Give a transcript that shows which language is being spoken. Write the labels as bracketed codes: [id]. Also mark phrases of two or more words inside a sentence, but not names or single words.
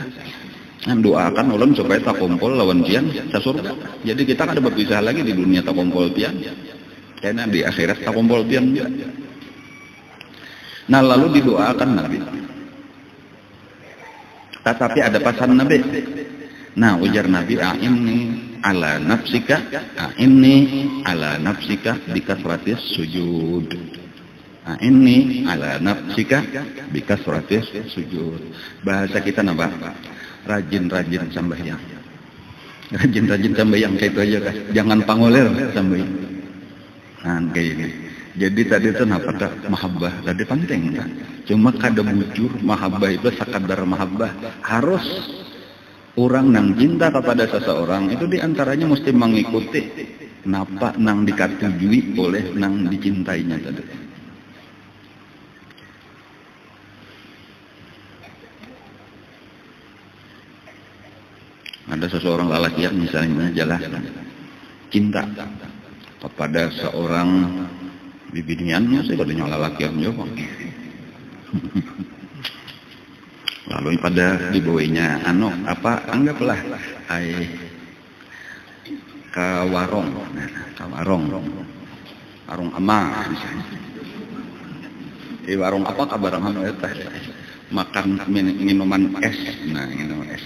[bjn] Dan doakan ulun supaya tak kumpul lawan pian ke surga. Jadi kita kada berpisah lagi di dunia tak kumpul pian, karena di akhirat tak kumpul pian juga. Nah lalu didoakan Nabi. Tetapi ada pesan Nabi. Nah ujar Nabi, [ar] أعني على نفسك، أعني على نفسك بكثرة السجود. أعني على نفسك بكثرة السجود. [bjn] Bahasa kita napa? Rajin-rajin sambayang. Rajin-rajin sambayang kayak itu aja kan. Jangan pangoler sambayang. Nah kayak ini. Jadi tadi itu napa tak mahabbah tadi penting kan. Cuma kada bujur mahabbah itu sekadar mahabbah. Harus orang nang cinta kepada seseorang itu diantaranya mesti mengikuti napa nang dikatujui oleh nang dicintainya tadi. Ada seseorang lelaki yang misalnya jelaskan cinta kepada seorang bibiniannya, saya katanya lelaki yang jawab. Lalu pada dibawainya anggaplah ke warung, warung ama misalnya. Di warung apa kabarang makan minuman es, nah minuman es.